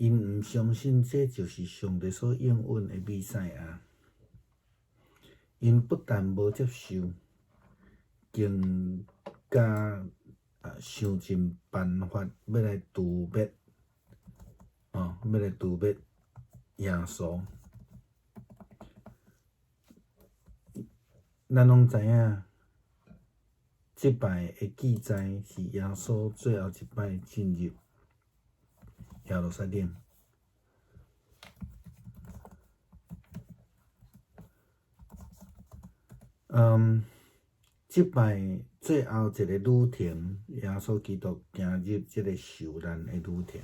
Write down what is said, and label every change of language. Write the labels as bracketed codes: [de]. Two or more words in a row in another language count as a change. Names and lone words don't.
[nan] 因毋相信这就是上帝所应允的弥赛亚，因不但无接受，更加想尽办法要来誅灭，要来誅灭耶稣。咱拢知影，即摆的记载是耶稣最后一摆进入耶路撒冷。即摆最后一个旅程，耶稣基督行入即个受难的旅程。